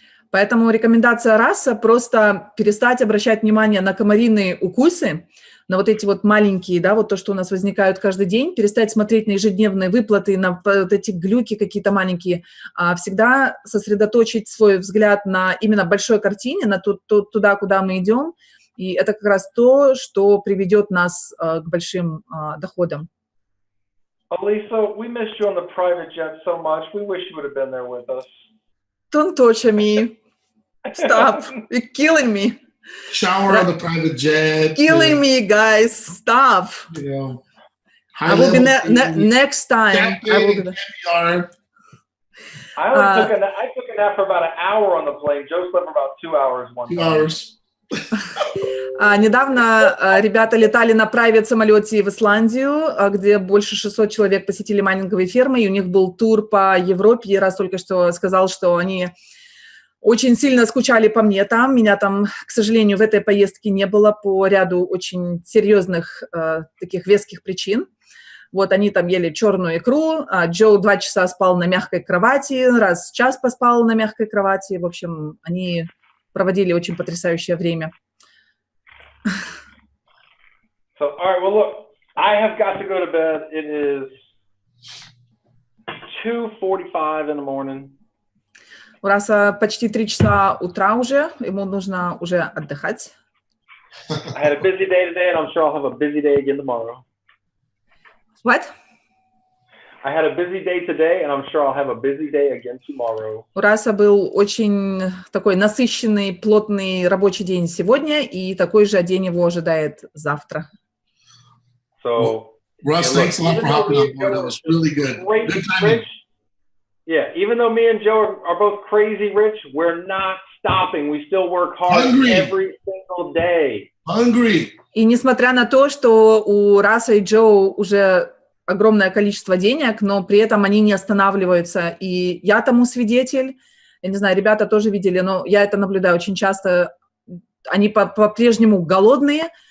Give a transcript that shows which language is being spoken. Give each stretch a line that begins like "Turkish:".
Russian: Поэтому рекомендация Раса просто перестать обращать внимание на комариные укусы, на вот эти вот маленькие, да, вот то, что у нас возникают каждый день, перестать смотреть на ежедневные выплаты, на вот эти глюки какие-то маленькие, а всегда сосредоточить свой взгляд на именно большой картине, на туда, куда мы идем, и это как раз то, что приведет нас к большим доходам.
English: Alisa, we missed you on the private jet so much. We wish you would have been there with us. Don't touch me. Stop. You're killing me. Shower on the private jet. Killing me, guys. Stop. You know, I will be next time. I will be there. I took a nap for about an hour on the plane. Joe slept for about 2 hours one time. 2 hours.
Russian: Недавно ребята летали на прайвет-самолете в Исландию, где больше 600 человек посетили майнинговые фермы, и у них был тур по Европе. И раз только что сказал, что они очень сильно скучали по мне там. Меня там, к сожалению, в этой поездке не было по ряду очень серьезных таких веских причин. Вот они там ели черную икру, а Джо 2 часа спал на мягкой кровати, раз в час поспал на мягкой кровати. В общем, они проводили очень потрясающее время.
English: So, all right, well, look, I have got to go to bed. It is 2:45 in the morning.
Russian: У Раса почти 3 часа утра уже, ему нужно уже отдыхать.
English: I had a busy day today, and I'm sure I'll have a busy day again tomorrow. What? I had a busy day today, and I'm sure I'll have a busy day again tomorrow.
Russian: У Раса был очень такой насыщенный, плотный рабочий день сегодня, и такой же день его ожидает завтра.
English: So, Russ, thanks a lot for hopping on board. That was really good. Good timing. Yeah, even though me and Joe are both crazy rich, we're not stopping. We still work hard every single day. Hungry.
Russian: И несмотря на то, что у Раса и Джо уже огромное количество денег, но при этом они не останавливаются. И я тому свидетель, Я не знаю, ребята тоже видели, но я это наблюдаю очень часто. Они по-прежнему голодные.